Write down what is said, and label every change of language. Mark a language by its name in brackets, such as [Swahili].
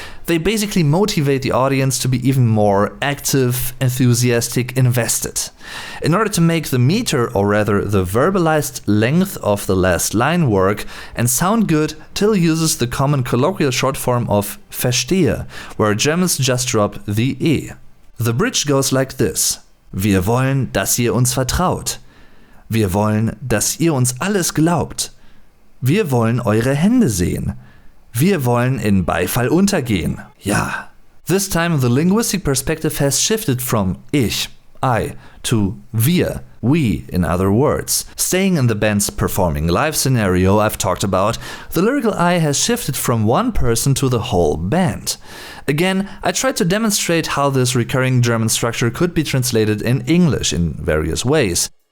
[English] They basically motivate the audience to be even more active, enthusiastic, invested. In order to make the meter, or rather the verbalized length of the last line work and sound good, Till uses the common colloquial short form of verstehe, where Germans just drop the E. The bridge goes like this. [German] Wir wollen, dass ihr uns vertraut. Wir wollen, dass ihr uns alles glaubt. Wir wollen eure Hände sehen. Wir wollen in Beifall untergehen. Ja. [English] This time the linguistic perspective has shifted from ich, I, to wir, we, in other words. Staying in the band's performing live scenario I've talked about, the lyrical I has shifted from one person to the whole band. Again, I tried to demonstrate how this recurring German structure could be translated in English in various ways.